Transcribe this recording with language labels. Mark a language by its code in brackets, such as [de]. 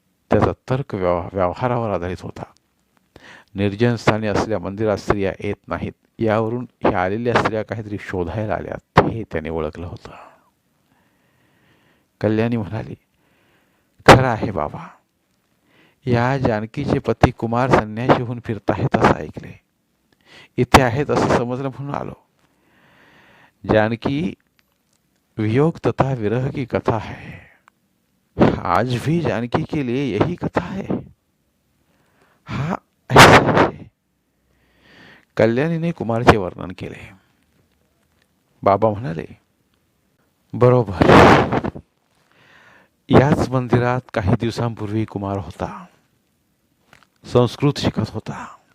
[mr] त्याचा तर्क व्यवहारावर आधारित होता. निर्जन स्थानी असलेल्या मंदिरात स्त्रिया येत नाहीत यावरून ह्या आलेल्या स्त्रिया काहीतरी शोधायला आल्यात हे त्याने ओळखलं होतं. कल्याणी म्हणाली, खरं आहे बाबा, या जानकीचे पती कुमार संन्यासी होऊन फिरत आहेत असं ऐकले. इथे आहेत असं समजलं म्हणून आलो. [hi] जानकी वियोग तथा विरह की कथा है। आज भी जानकी के लिए यही कथा है। हा ऐसा है। [mr] कल्याणीने कुमारचे वर्णन केले. बाबा म्हणाले, बरोबर. याच मंदिरात काही दिवसांपूर्वी कुमार होता. संस्कृत शिकत होता.